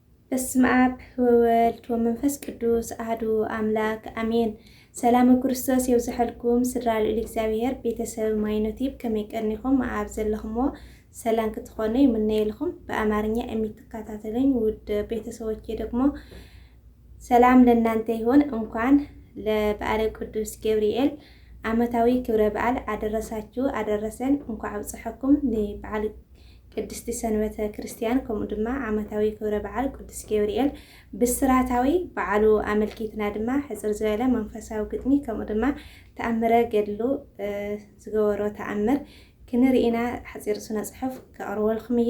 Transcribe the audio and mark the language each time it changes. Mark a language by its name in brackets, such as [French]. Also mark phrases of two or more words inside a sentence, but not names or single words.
[Geez] በስመ አብ ወወልድ ወመንፈስ ቅዱስ አሐዱ አምላክ አሜን። [Tigrinya] ሰላም ክርስቶስ ይብዛሕልኩም ስድራ ልዑል እግዚአብሔር ቤተሰብ ማይኖቲብ ከመይቀርኒኹም አብ ዘለኹሞ ሰላም ክትኾኑ ይምነይልኹም። [Amharic] በአማርኛ የሚትከታተሉኝ ውድ ቤተሰቦቼ ደግሞ ሰላም ለእናንተ ይሁን። እንኳን ለበዓለ ቅዱስ ገብርኤል ዓመታዊ ክብረ በዓል አደረሳችሁ አደረሰን። እንኳን [Tigrinya] አብጽሐኩም ለበዓል ቅድስት ሰንበተ ክርስቲያን ከምኡ ድማ ዓመታዊ ክብረ በዓል ቅዱስ ገብርኤል ብስራታዊ በዓሉ አመልኪትና ድማ ሕፅር ዝበለ መንፈሳዊ ግጥሚ ከምኡ ድማ ተአምረ ገድሉ ዝገበሮ ተአምር ክንርኢና ሓፂር ስነ ጽሑፍ ከቅርበልኩም እየ